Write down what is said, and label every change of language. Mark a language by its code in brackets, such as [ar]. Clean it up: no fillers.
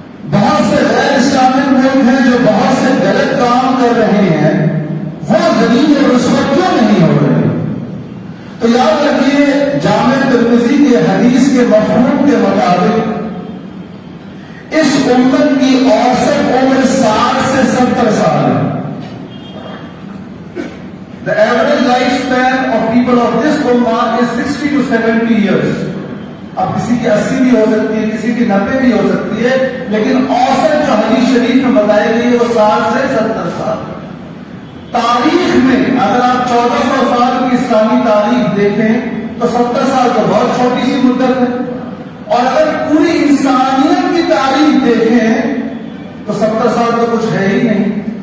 [ur] بہت سے غیر اسلامک ملک ہیں جو بہت سے غلط کام کر رہے ہیں، وہ ذلیل اور رسوا کیوں نہیں ہو رہے؟ تو یاد رکھیے جامع ترمذی کے حدیث کے مفہوم کے مطابق اس امت کی اوسط عمر 60 سے 70 سال ہے. [en] The average lifespan of people of this ummah is 60 to 70 years. [ur] اب کسی کی 80 بھی ہو سکتی ہے، کسی کی 90 بھی ہو سکتی ہے، لیکن اوسط جو حدیث شریف میں بتائی گئی ہے وہ 60 سے 70 سال. تاریخ میں اگر آپ 1400 سال کی اسلامی تاریخ دیکھیں تو 70 سال تو بہت چھوٹی سی مدت ہے، اور اگر پوری انسانیت کی تاریخ دیکھیں تو 70 سال تو کچھ ہے ہی نہیں.